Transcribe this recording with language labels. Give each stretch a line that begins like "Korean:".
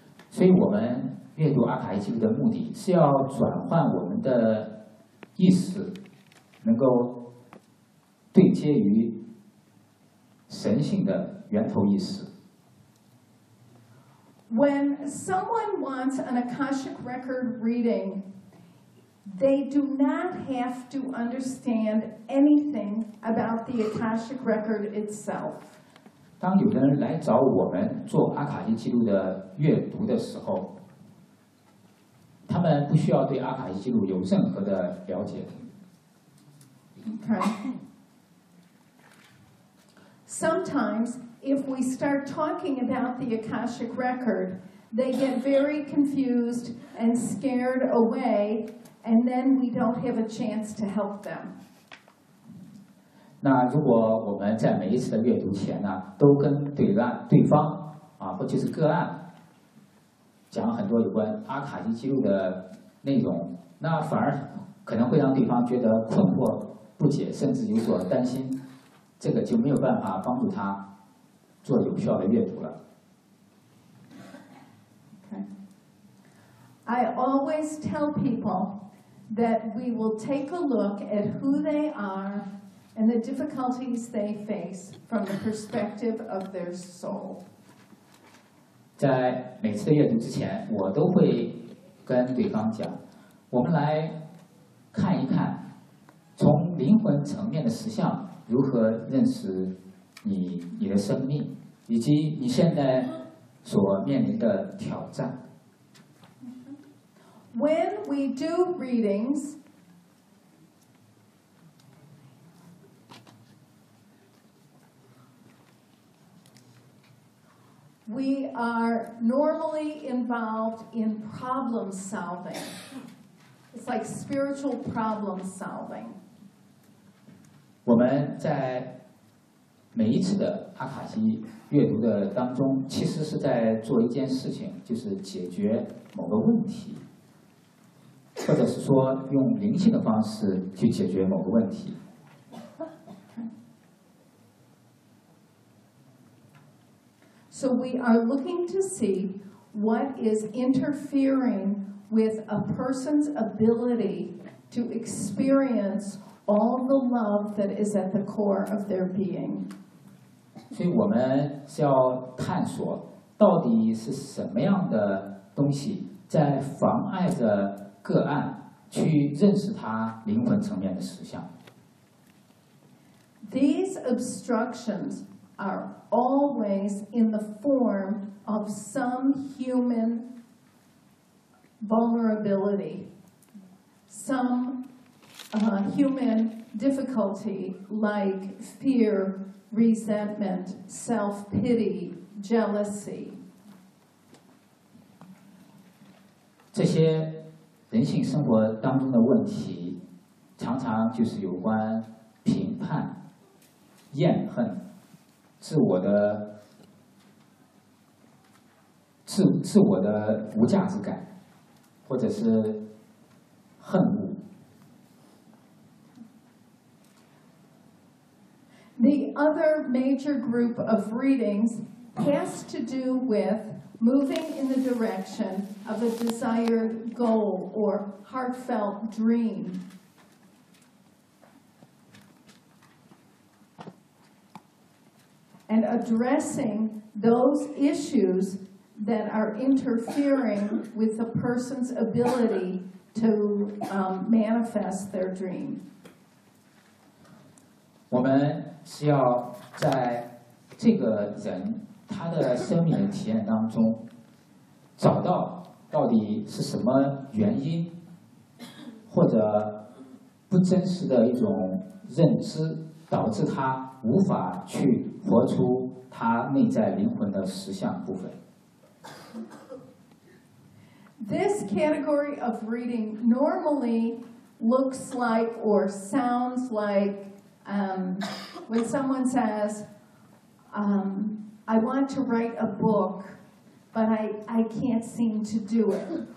Chinese: 所以我们阅读阿卡伊记录的目的是要转换我们的意识，能够对接于神性的源头意识。
English: When someone wants an Akashic Record reading, they do not have to understand anything about the Akashic Record itself.
Chinese: 当有的人来找我们做阿卡西记录的阅读的时候，他们不需要对阿卡西记录有任何的了解。
English: Okay. Sometimes, if we start talking about the Akashic Record, They get very confused and scared away, and then we don't have a chance to help them.
Chinese: 那如果我们在每一次的阅读前呢，都跟对方啊，或者是个案讲很多有关阿卡西记录的内容，那反而可能会让对方觉得困惑不解，甚至有所担心，这个就没有办法帮助他做有效的阅读了。
English: I always tell people that we will take a look at who they are and the difficulties they face from the perspective of their soul.
Chinese: 在每次阅读之前，我都会跟对方讲，我们来看一看，从灵魂层面的实相如何认识你的生命，以及你现在所面临的挑战。
English: When we do readings, we are normally involved in problem solving. It's like spiritual problem solving.
Chinese: 我们在每一次的阿卡西阅读的当中，其实是在做一件事情，就是解决某个问题。或者是说用灵性的方式去解决某个问题。
English: So we are looking to see what is interfering with a person's ability to experience all the love that is at the core of their being.
Chinese: 所以我们是要探索到底是什么样的东西在妨碍着个案去认识他灵魂层面的实相。
English: These obstructions are always in the form of some human vulnerability, some human difficulty like fear, resentment, self-pity, jealousy.
Chinese: 这些人性生活当中的问题常常就是有关评判、厌恨、自我的无价值感，或者是恨恶。
English: The other major group of readings has to do with moving in the direction of a desired goal or heartfelt dream. 。And addressing those issues that are interfering with a person's ability to manifest their dream.
Chinese: 我们需要在这个人他的生命的体验当中找到底是什么原因或者不真实的一种认知导致他无法去活出他内在灵魂的实相部分。
English: This category of reading normally looks like or sounds like when someone says I want to write a book, but I can't seem to do it.